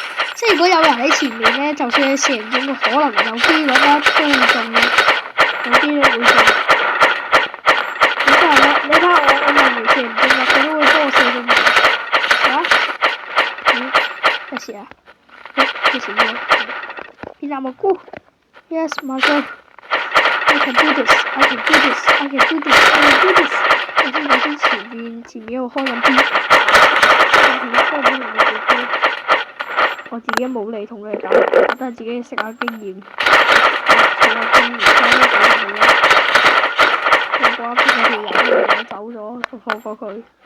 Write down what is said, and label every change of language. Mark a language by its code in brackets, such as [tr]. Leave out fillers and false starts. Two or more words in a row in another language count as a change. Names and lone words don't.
[yue] 即係如果有人喺前面咧，就算你射唔中，可能有機率啦都會中嘅，有機率會中。你睇下我明明射唔中嘅，佢都會幫我射中嘅。咩事啊？咩事喎？變藍蘑菇 ！ [en] Yes, my God! I can do this! I can do this! I can do this! I can do this! [yue] 我先前面喺度開緊邊，我自己冇嚟同佢哋打，我都係自己食下經驗，食下經驗，我嗰邊嗰條友我走咗，就放過佢。